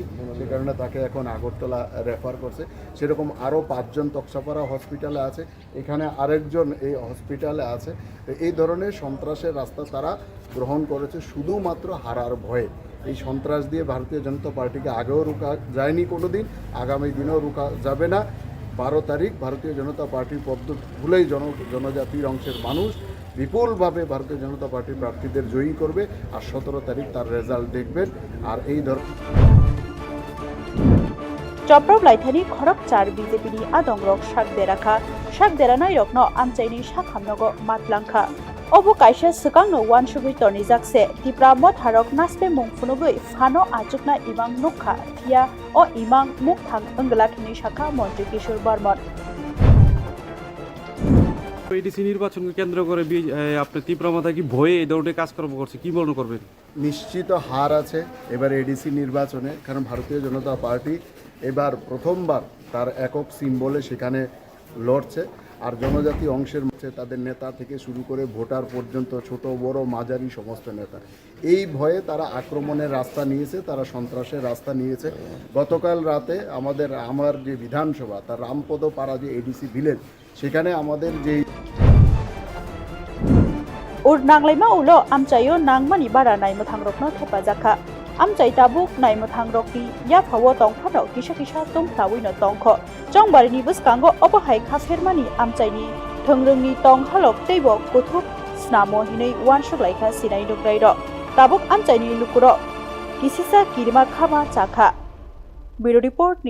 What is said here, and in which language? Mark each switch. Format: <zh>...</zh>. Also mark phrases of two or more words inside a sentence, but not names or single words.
<bn>সে কারণে তাকে এখন আগরতলা রেফার করছে সেরকম আরও 5 জন তক্সাপাড়া হসপিটালে আছে এখানে আরেকজন এই হসপিটালে আছে এই ধরনের সন্ত্রাসের রাস্তা তারা গ্রহণ করেছে শুধুমাত্র হারার ভয়ে এই সন্ত্রাস দিয়ে ভারতীয় জনতা পার্টিকে আগেও রোকা যায়নি কোনোদিন আগামী দিনেও রোকা যাবে না 12 তারিখ ভারতীয় জনতা পার্টির পদ্ধতি ভুলেই জনজাতির অংশের মানুষ বিপুলভাবে ভারতীয় জনতা পার্টির প্রার্থীদের জয়ী করবে আর 17 তারিখ তার রেজাল্ট দেখবেন আর এই</bn> <trp>चप्रप लाइथानि खरक चार बीजेपीनि आदंरक शाकदेरानाय रकनो आमचायनि साखामनगो मातलांखा अबो कायसा सकांनो वानसुगै तर्निजाकसे तिप्रा मथारक नासपे मुंफुनुगै फानो आजुकना इमां नुखा थिया ओ इमां मुखथां अंगलाखिनि शाखा मन्त्री किशोर बर्मन</trp> <bn>এডিসি নির্বাচনকে কেন্দ্র করে আপনি তীব্রমাত্রা কি ভয়ে এই ধরনের কাজকর্ম করছে কি মনে করবেন নিশ্চিত হার আছে এবার এডিসি নির্বাচনে কারণ ভারতীয় জনতা পার্টি এবার প্রথমবার তার একক সিম্বলে সেখানে লড়ছে আর জনজাতি অংশের মধ্যে তাদের নেতা থেকে শুরু করে ভোটার পর্যন্ত ছোট বড় মাঝারি সমস্ত নেতা এই ভয়ে তারা আক্রমণের রাস্তা নিয়েছে তারা সন্ত্রাসের রাস্তা নিয়েছে গতকাল রাতে আমার যে বিধানসভা তার রামপদ পাড়া যে</bn> <en>ADC village</en> <bn>সেখানে আমাদের যে</bn> <trp>उर नांगलायमा उलो आमचायो नांगमानि बारा नायमो थांग्रकनो थेफाजाखा आमचाय ताबुक नायमो थांग्रकनि याफावो तंफानो किसा किसा तंफ्लावैनो तंख चंगबारिनि बसकांगो अबहाय खाफेरमानि आमचायनि थोंरोंनि तं हालक दैबो कुथुब स्नामो हिनै वानसुगलायखा सिनाय दुग्रायरो ताबुक आमचायनि लुकुरो किसिसा किरिमा खामा चाखा</trp> <en>bureau report.</en>